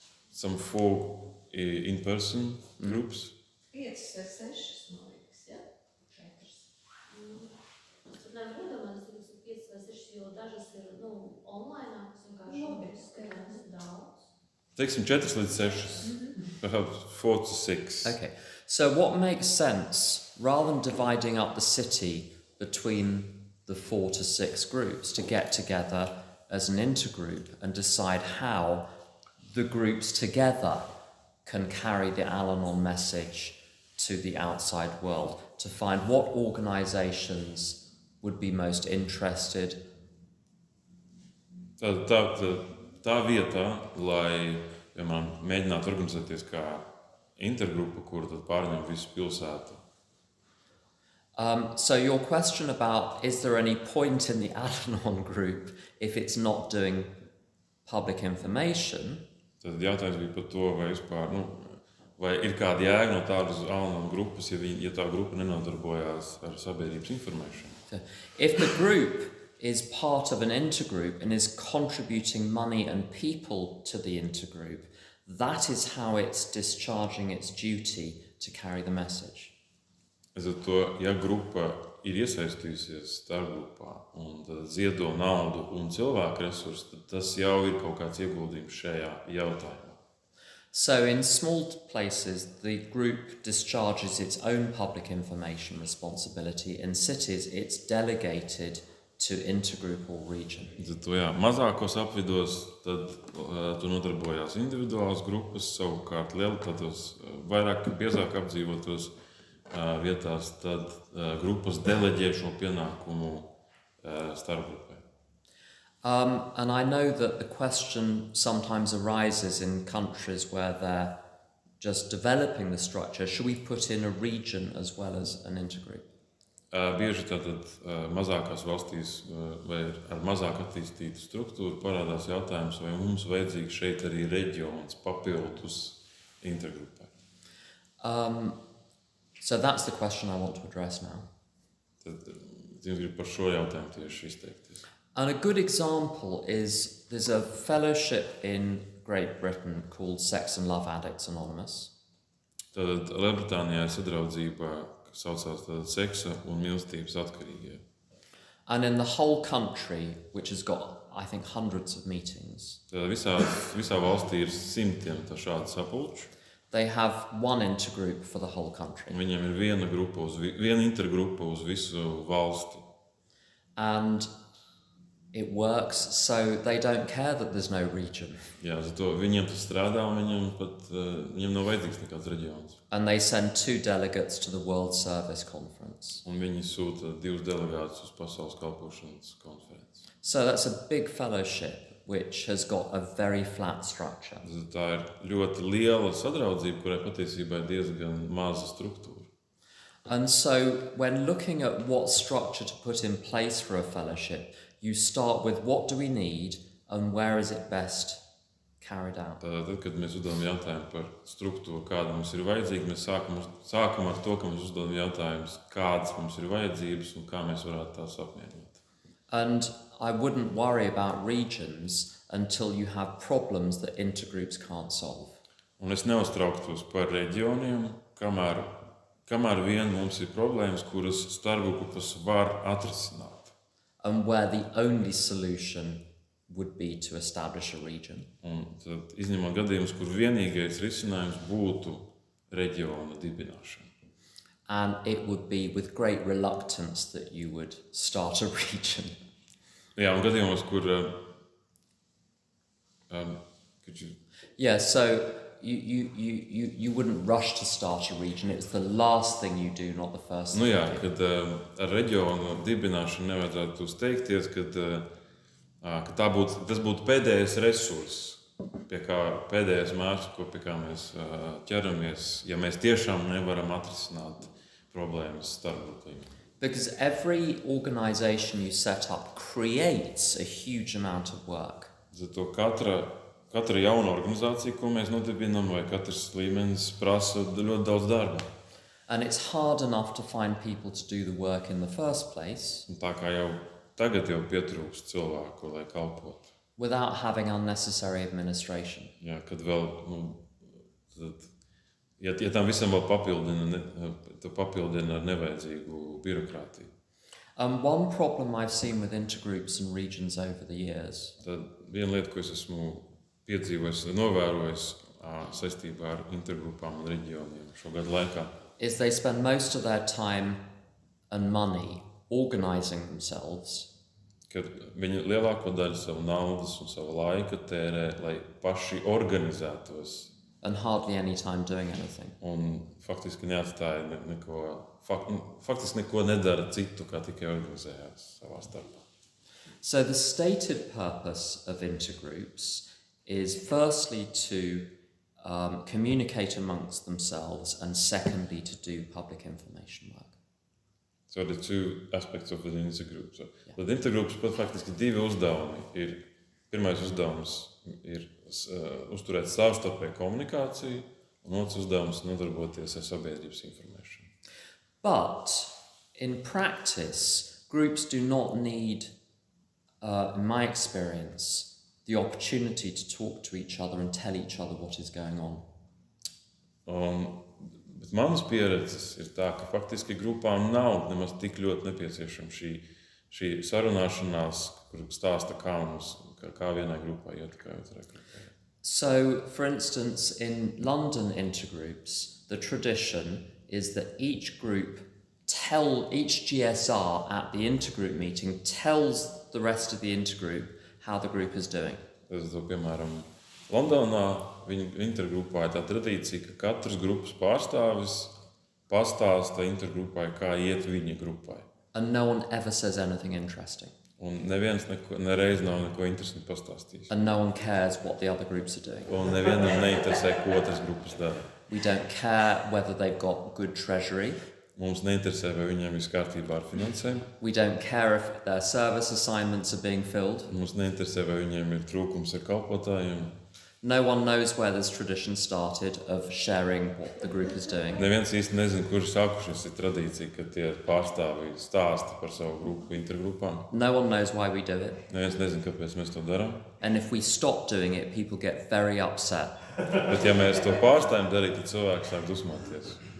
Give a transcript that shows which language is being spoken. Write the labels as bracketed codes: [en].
[en] Some 4 in-person groups. [lv] 5, 6, man liekas, ja? 4. Tad nevar iedomāties, ka 5 vai 6, jo dažas ir, online, kas vienkārši skatās daudz. Teiksim 4 līdz 6. [en] Perhaps 4 to 6. Okay, so what makes sense, rather than dividing up the city between the 4 to 6 groups, to get together as an intergroup and decide how the groups together can carry the Al-Anon message to the outside world, to find what organisations would be most interested. [lv] Tā vietā, lai mēģinātu organizēties kā intergrupa, kura tad pārņem visu pilsētu. [en] So your question about is there any point in the Al-Anon group if it's not doing public information? [lv] Tad jautājums bija par to, vai vispār, vai ir kāda jēga no tādas Al-Anon grupas, ja tā grupa nenodarbojās ar sabiedrības informēšanu. [en] If the group is part of an intergroup and is contributing money and people to the intergroup, that is how it's discharging its duty to carry the message. [lv] To, ja grupa ir iesaistījusies starpgrupā un ziedo naudu un cilvēku resursus, tad tas jau ir kaut kāds ieguldījums šajā jautājumā. [en] So in small places, the group discharges its own public information responsibility. In cities, it's delegated to intergroup or region. [lv] Tad, jā, mazākos apvidos tad tu nodarbojās individuālas grupas, savukārt lielākos, vairāk biezāk apdzīvotos vietās, tad grupas deleģē šo pienākumu starpgrupai. [en] And I know that the question sometimes arises in countries where they're just developing the structure. Should we put in a region as well as an intergroup? [lv] Bieži tātad mazākās valstīs vai ar mazāk attīstītu struktūru parādās jautājums, vai mums vajadzīgs šeit arī reģions papildus intergrupai. [en] So that's the question I want to address now. [lv] Tad jums grib par šo jautājumu tieši izteikties. [en] And a good example is there's a fellowship in Great Britain called Sex and Love Addicts Anonymous. [lv] Tad Lielbritānijā ir sadraudzība, kas saucās seksa un mīlestības atkarīgie. [en] And in the whole country, which has got, I think, hundreds of meetings, [lv] Tad visā valstī ir simtiem šādu sapulču. [en] they have one intergroup for the whole country. [lv] Viņiem ir viena intergrupa uz visu valsti. [en] And it works, so they don't care that there's no region. [lv] Jā, zato viņiem tas strādā un viņiem nav vajadzīgs nekāds reģions. [en] And they send 2 delegates to the World Service Conference. [lv] Un viņi sūta 2 delegātus uz pasaules kalpošanas konferenci. [en] So that's a big fellowship which has got a very flat structure. [lv] Tā ir ļoti liela sadraudzība, kurai patiesībā ir diezgan maza struktūra. [en] And so when looking at what structure to put in place for a fellowship, you start with what do we need and where is it best carried out. [lv] Tad, kad mēs uzdodam jautājumu par struktūru, kāda mums ir vajadzīga, mēs sākam ar to, ka mēs uzdodam jautājumus, kādas mums ir vajadzības un kā mēs varētu tās apmierināt. [en] And I wouldn't worry about regions until you have problems that intergroups can't solve. [lv] Un es neuztrauktos par reģioniem, kamēr vien mums ir problēmas, kuras starpgrupas var atrisināt. [en] And where the only solution would be to establish a region. [lv] Un tad izņemot gadījumus, kur vienīgais risinājums būtu reģiona dibināšana. [en] And it would be with great reluctance that you would start a region. [lv] Jā, un gadījumos, kur [en] Yeah, so you wouldn't rush to start a region. It's the last thing you do, not the first thing. [lv] Nu jā, [en] you do. [lv] kad ar reģionu dibināšanu nevajadzētu steigties, ka tas būtu pēdējais resurss, pie kā pēdējais mērķis, pie kā mēs ķeramies, ja mēs tiešām nevaram atrisināt problēmas starpgrupu līmenī. [en] Because every organization you set up creates a huge amount of work. [lv] Zato katra jauna organizācija, ko mēs nodibinām, vai katrs līmenis prasa ļoti daudz darba. [en] And it's hard enough to find people to do the work in the first place [lv] Un tā kā jau tagad pietrūkst cilvēku, lai kalpotu. [en] without having unnecessary administration. [lv] Jā, kad vēl, tad, ja tam visam vēl papildina ar nevajadzīgu birokrātiju. [en] One problem I've seen with intergroups and regions over the years [lv] Tad viena lieta, ko es esmu piedzīvojis, novērojis saistībā ar intergrupām un reģioniem šo gadu laikā, [en] is they spend most of their time and money organizing themselves [lv] kad viņi lielāko daļu savu naudas un savu laika tērē, lai paši organizētos [en] and hardly any time doing anything. [lv] un faktiski neatstāja faktiski neko nedara citu, kā tikai organizējās savā starpā. [en] So the stated purpose of intergroups is firstly to communicate amongst themselves and secondly to do public information work. So the 2 aspects of an intergroup. So, [lv] tad intergrupas pat faktiski 2 uzdevumi. Pirmais uzdevums ir uzturēt savstarpēju komunikāciju, un otrs uzdevums nodarboties ar sabiedrības informēšanu. [en] But in practice, groups do not need in my experience, the opportunity to talk to each other and tell each other what is going on. [lv] Bet manas pieredzes ir tā, ka faktiski grupām nav nemaz tik ļoti nepieciešama šī sarunāšanās, kur stāsta, kā vienai grupai iet, kā otrai grupai. [en] So, for instance, in London intergroups, the tradition is that each GSR at the intergroup meeting tells the rest of the intergroup how the group is doing. [lv] Piemēram, Londonā viņa intergrupā ir tā tradīcija, ka katrs grupas pārstāvis pastāsta intergrupai, kā iet viņa grupai. [en] And no one ever says anything interesting. [lv] Un neviens nereiz nav neko interesantu pastāstījis. [en] And no one cares what the other groups are doing. [lv] Un nevienam neinteresē, ko otras grupas dara. [en] We don't care whether they've got good treasury. [lv] Mums neinteresē, vai viņiem viss kārtībā ar finansēm. [en] We don't care if their service assignments are being filled. [lv] Mums neinteresē, vai viņiem ir trūkums ar kalpotājiem. [en] No one knows where this tradition started of sharing what the group is doing. [lv] Neviens īsti nezina, kur sākušies ir tradīcija, ka tie pārstāvji stāsta par savu grupu intergrupām. [en] No one knows why we do it. [lv] Neviens nezina, kāpēc mēs to darām. [en] And if we stop doing it, people get very upset. [lv] Bet ja mēs to pārstājam darīt, tad cilvēki sāk dusmoties.